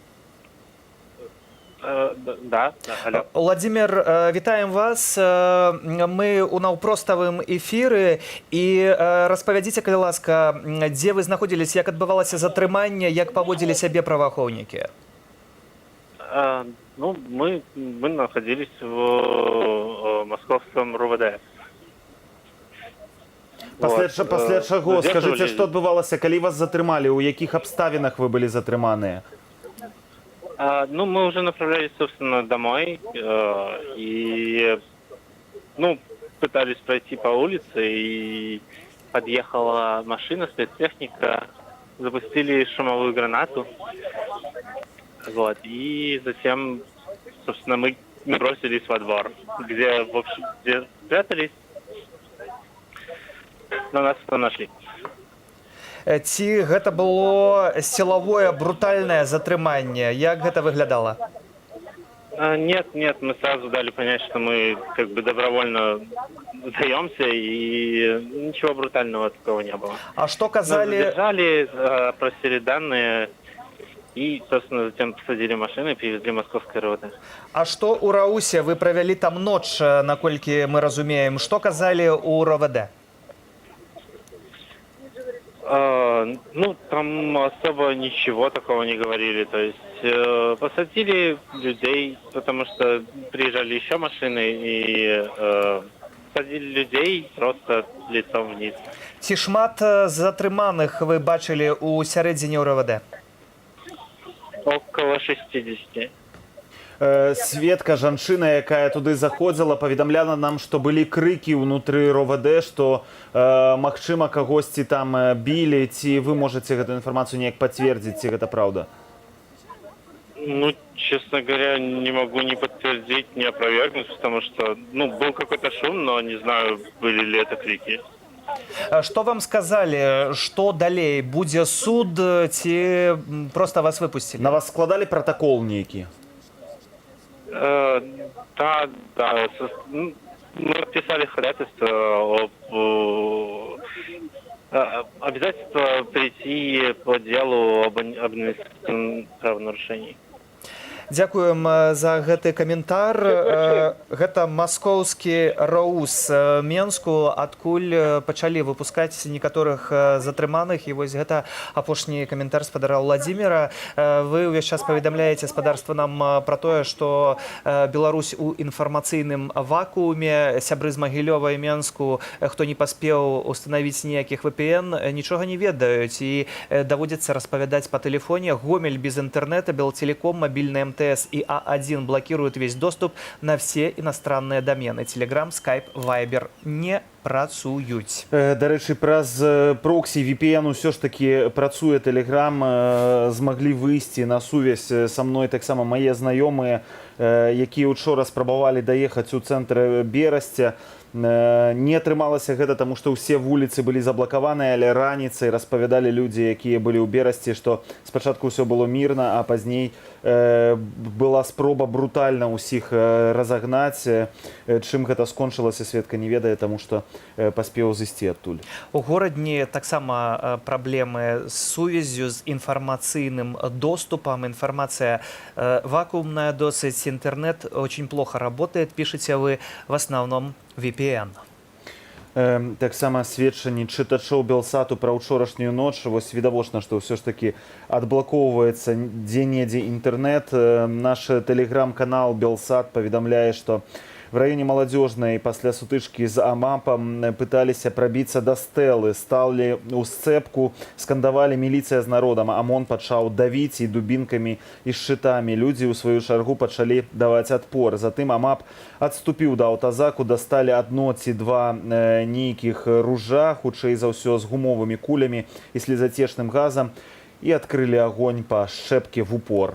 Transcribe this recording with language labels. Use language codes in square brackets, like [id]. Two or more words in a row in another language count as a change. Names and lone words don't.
[be] Владимир, вітаем вас. Мы у наўпроставым эфіры. І распавядзіце, калі ласка, дзе вы знаходзіліся, як адбывалася затрыманне, як паводзілі сябе праваахоўнікі? [ru] Мы находились в московском РУВД. [be] Пасля чаго, скажыце, што адбывалася, калі вас затрымалі, у якіх абставінах вы былі затрыманыя? [ru] Мы уже направлялись, собственно, домой и, пытались пройти по улице, и подъехала машина, спецтехника, запустили шумовую гранату, и затем, собственно, мы бросились во двор, где спрятались, но нас потом нашли. [be] Ці гэта было сілавое, брутальнае затрыманне? Як гэта выглядала? [ru] Нет, мы сразу дали понять, что мы добровольно сдаемся, и ничего брутального такого не было. [be] А что казали? [ru] Нас задержали, просили данные, и, собственно, затем посадили машины и привезли в Московское РУВД. [be] А что у Раусе? Вы провели там ноч, наколькі мы разумеем. Что казали у РОВД? [ru] Там особо ничего такого не говорили. То есть посадили людей, потому что приезжали еще машины, и посадили людей просто лицом вниз. [be] Ці шмат затрыманых вы бачили у сярэдзіне РОВД? [ru] Около 60. [be] Светка, жанчына, якая туды заходзіла, паведамляла нам, што былі крыкі ўнутры РОВД, што, магчыма, кагосьці там білі, ці вы можаце гэту інфармацыю неяк пацвердзіць, ці гэта праўда? [ru] Честно говоря, не могу ни подтвердить, ни опровергнуть, потому что, был какой-то шум, но не знаю, были ли это крики. [be] Што вам сказалі, што далей? Будзе суд, ці проста вас выпусцілі? На вас складалі пратакол нейкі? [ru] Да. Мы подписали ходатайство обязательство прийти по делу об административном правонарушении. [be] Дзякуем за гэты каментар. Гэта маскоўскі РОУС Менску, адкуль пачалі выпускаць некаторых затрыманых. І вось гэта апошні каментар спадара Владзіміра. Вы ўвесь час паведамляеце спадарства нам пра тое, што Беларусь у інфармацыйным вакууме. Сябры з Магілёва і Менску, хто не паспеў устанавіць ніякіх VPN, нічога не ведаюць. І даводзіцца распавядаць па тэлефоне. [ru] Гомель без интернета, Белтелеком, мобильный МТС и А1 блокируют весь доступ на все иностранные домены. [be] Telegram, Skype, Viber не працуюць. Дарэчы, праз проксі VPN ўсё ж таки працуе Telegram, змаглі выйсці на сувязь са мной таксама мае знаёмыя, якія учора спрабавалі даехаць у цэнтр Берасця. Не атрымалася гэта, таму што ўсе вуліцы былі заблакаваныя, але раніцай распавядалі людзі, якія былі ў Берасці, што спачатку ўсё было мірна, а пазней была спроба брутальна ўсіх разагнаць. Чым гэта скончылася, сведка не ведае, таму што паспеў зысці адтуль. У горадні таксама праблемы з сувяззю, з інфармацыйным доступам. Інфармацыя вакуумная досыць, [ru] интернет очень плохо работает, пишете вы в основном VPN. [be] Таксама сведчанні чытачоў Белсату пра ўчорашнюю ноч. Вось відавочна, што ўсё ж такі адблакоўваецца дзе-недзе інтэрнэт. Наш тэлеграм-канал Белсат паведамляе, што [ru] в районе Молодежной [be] пасля сутычкі з АМАПом пыталіся прабіцца да стэлы, сталі ў сцэпку, скандавалі міліцыя з народам. АМОН пачаў давіць і дубінкамі, і шчытамі. Людзі ў сваю чаргу пачалі даваць адпор. Затым АМАП адступіў да аўтазаку, дасталі адно ці два нейкіх ружа, хутчэй за ўсё з гумовымі кулямі і слезацечным газам, і адкрылі агонь па шчэпке [ru] в упор.